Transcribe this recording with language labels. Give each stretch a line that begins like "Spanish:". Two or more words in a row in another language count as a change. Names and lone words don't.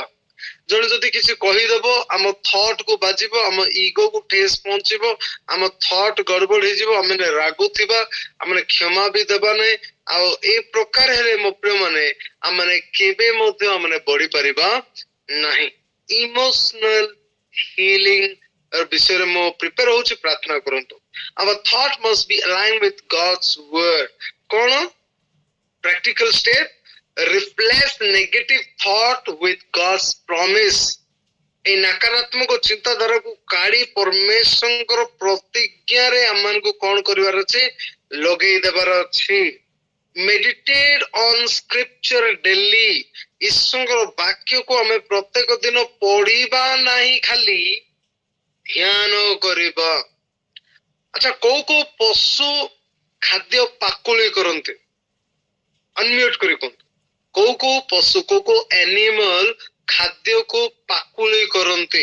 Odia: ଜଣେ ଯଦି କିଛି କହିଦବ, ଆମ ଥଟ୍ କୁ ବାଜିବ, ଆମ ଇଗୋ କୁ ଠେସ ପହଞ୍ଚିବ, ଆମ ଥଟ୍ ଗଡବଡ ହେଇଯିବ, ଆମେ ରାଗୁଥିବା, ଆମେ କ୍ଷମା ବି ଦେବା ନାହିଁ। ଆଉ ଏ ପ୍ରକାର ହେଲେ ମୋ ପ୍ରିୟ ମାନେ, ଆମେ କେବେ ମଧ୍ୟ ଆମେ ବଢିପାରିବା ନାହିଁ।
English: emotional healing
Odia: ବିଷୟରେ ମୁଁ ପ୍ରିପେୟାର ହଉଛି, ପ୍ରାର୍ଥନା କରନ୍ତୁ।
English: Our thought must be aligned with God's word.
Odia: କଣ
English: practical step? Replace negative thought with God's promise.
Odia: এই ନକାରାତ୍ମକ ଚିନ୍ତାଧାରାକୁ କାଢି ପରମେଶ୍ୱରଙ୍କର ପ୍ରତିଜ୍ଞାରେ ଆମମାନଙ୍କୁ କଣ କରିବାର ଅଛି, ଲଗେଇ ଦେବାର ଅଛି।
English: Meditate on scripture daily.
Odia: ଈଶ୍ୱରଙ୍କର ବାକ୍ୟକୁ ଆମେ ପ୍ରତ୍ୟେକ ଦିନ ପଢିବା ନାହିଁ, ଖାଲି ଧ୍ୟାନ କରିବା। ଆଚ୍ଛା, କୋଉ କୋଉ ପଶୁ ଖାଦ୍ୟ ପାକୁଳି କରନ୍ତି? ଅନମ୍ୟୁଟ କରି କୁହନ୍ତୁ। କୋଉ କୋଉ ପଶୁ, କୋଉ କୋଉ ଆନିମାଲ ଖାଦ୍ୟକୁ ପାକୁଳି କରନ୍ତି?